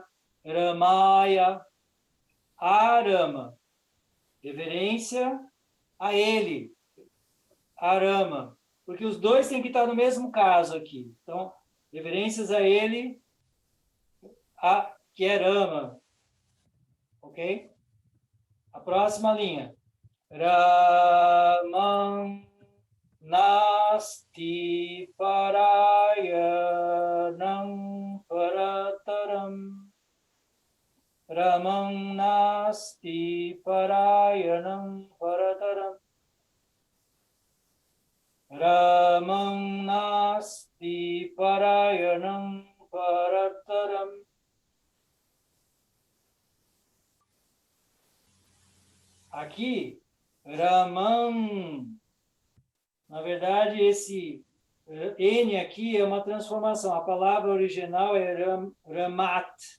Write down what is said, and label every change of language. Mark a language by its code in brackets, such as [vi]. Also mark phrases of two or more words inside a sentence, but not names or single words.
[sa] Ramaya, Arama, [pt] reverência a ele, Arama, porque os dois têm que estar no mesmo caso aqui. Então, reverências a ele, que é Rama, ok? A próxima linha, [sa] Ramam Nasti Parayanam Parataram. Ramam Nasti Parayanam Parataram. Ramam Nasti Parayanam Parataram. [pt] Aqui, Ramam, na verdade, esse N aqui é uma transformação. A palavra original é Ramat.